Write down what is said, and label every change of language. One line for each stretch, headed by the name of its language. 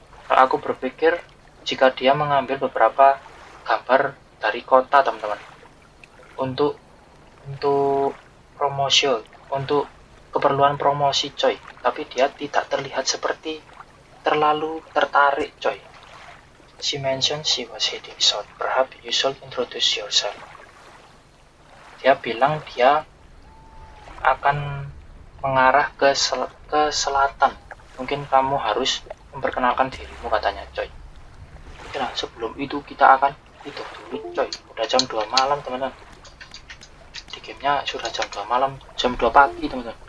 Indonesian: Aku berpikir jika dia mengambil beberapa gambar dari kota, teman-teman, untuk promosi, untuk keperluan promosi, coy. Tapi dia tidak terlihat seperti terlalu tertarik, coy.
English: She mentioned she was heading south. Perhaps you should introduce yourself.
Indonesian: Dia bilang dia akan mengarah ke selatan. Mungkin kamu harus memperkenalkan dirimu, katanya, coy. Nah, sebelum itu kita akan tidur dulu, coy. Udah jam 2 malam, teman-teman. Di gamenya sudah jam 2 malam, jam 2 pagi, teman-teman.